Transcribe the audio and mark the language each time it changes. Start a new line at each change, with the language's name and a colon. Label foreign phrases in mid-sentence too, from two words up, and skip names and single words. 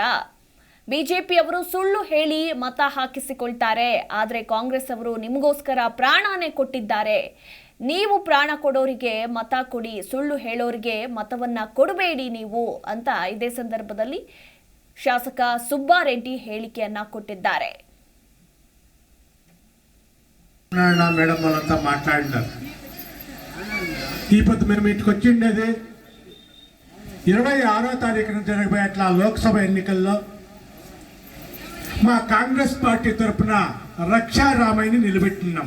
Kannada: ಬಿಜೆಪಿ ಅವರು ಸುಳ್ಳು ಹೇಳಿ ಮತ ಹಾಕಿಸಿಕೊಳ್ತಾರೆ, ಆದರೆ ಕಾಂಗ್ರೆಸ್ ಅವರು ನಿಮಗೋಸ್ಕರ ಪ್ರಾಣನೇ ಕೊಟ್ಟಿದ್ದಾರೆ. ನೀವು ಪ್ರಾಣ ಕೊಡೋರಿಗೆ ಮತ ಕೊಡಿ, ಸುಳ್ಳು ಹೇಳೋರಿಗೆ ಮತವನ್ನ ಕೊಡಬೇಡಿ ನೀವು ಅಂತ ಇದೇ ಸಂದರ್ಭದಲ್ಲಿ ಶಾಸಕ ಸುಬ್ಬಾರೆಡ್ಡಿ ಹೇಳಿಕೆಯನ್ನ ಕೊಟ್ಟಿದ್ದಾರೆ.
Telugu: మేడం వాళ్ళంతా మాట్లాడినారు. ఈ పొద్దు మేము ఇటుకు వచ్చిండేది 26వ తారీఖున జరగబోయేట్లా లోక్సభ ఎన్నికల్లో మా కాంగ్రెస్ పార్టీ తరఫున రక్షారామయ్యని నిలబెట్టున్నాం.